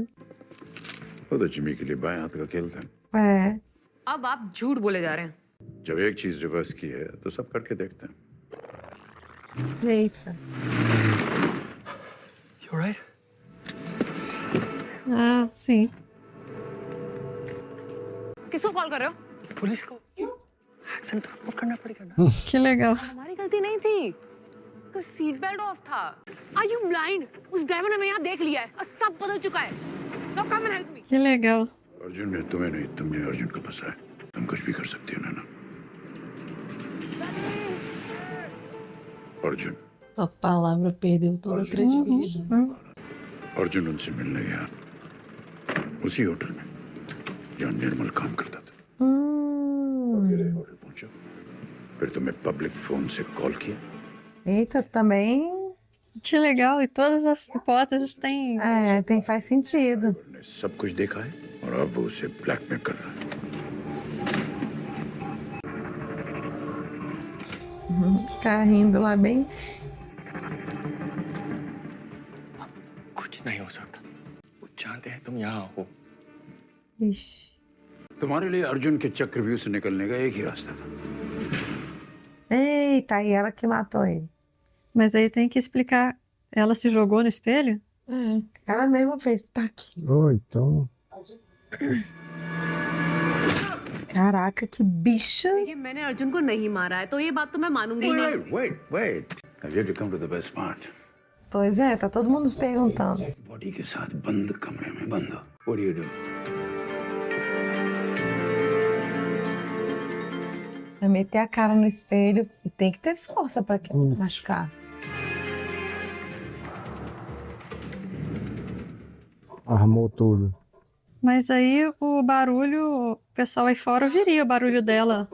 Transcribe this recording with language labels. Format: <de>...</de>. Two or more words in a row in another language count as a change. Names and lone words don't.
<hi>वो तो जिमी के लिए बाएं हाथ का खेल था</hi> <pt>É.</pt> <hi>अब आप झूठ बोले जा रहे हैं जब एक चीज रिवर्स की है तो सब करके देखते हैं</hi> <pt>Eita.</pt> <en>You alright?</en> <pt>Ah, sim.</pt> <hi>किसको कॉल कर रहे हो पुलिस को क्यों एक्सीडेंट तो रिपोर्ट करना पड़ेगा ना</hi> <pt>Que legal.</pt> <hi>हमारी गलती नहीं थी तो</hi> <en>seat belt off</en> <hi>था</hi> <en>are you blind</en> <hi>उस ड्राइवर ने हमें यहाँ देख लिया है और सब बदल चुका है तो</hi> <en>come and help me</en> <pt>Que legal.</pt> <hi>अर्जुन ने तुम्हें नहीं तुमने अर्जुन को फंसाया तुम कुछ भी कर सकती हो ना अर्जुन</hi> <pt>A palavra perdeu toda a credibilidade.</pt> <hi>अर्जुन उनसे मिलने गया उसी होटल में जहाँ निर्मल काम करता था अकेले होटल पहुंचा फिर तुम्हें पब्लिक फोन से कॉल किया</hi> <pt>Eita, também. Que legal. E todas as hipóteses têm. É, faz sentido.</pt> <hi>ने सब कुछ देखा है और अब वो उसे ब्लैकमेल कर रहा है</hi> <pt>Cara rindo lá bem.</pt> <hi>कुछ नहीं हो सकता वो जानते हैं तुम यहाँ हो</hi> <pt>Ixi.</pt> <hi>तुम्हारे लिए अर्जुन के चक्रव्यूह से निकलने का एक ही रास्ता था</hi> <pt>Eita, e ela que matou ele. Mas aí tem que explicar. Ela se jogou no espelho? É. Ela mesma fez. Tá aqui. Oh, então. Caraca, que bicha.</pt> <hi>देखिए मैंने अर्जुन को नहीं मारा है तो ये बात तो मैं मानूंगी नहीं</hi> <en>wait I've yet to come to the best part</en> <pt>Pois é, tá todo mundo perguntando.</pt> <hi>बॉडी के साथ बंद कमरे में बंद हो</hi> <en>what do you do</en> <pt>Vai meter a cara no espelho e tem que ter força pra machucar. Armou tudo. Mas aí o barulho, o pessoal aí fora ouviria o barulho dela.</pt>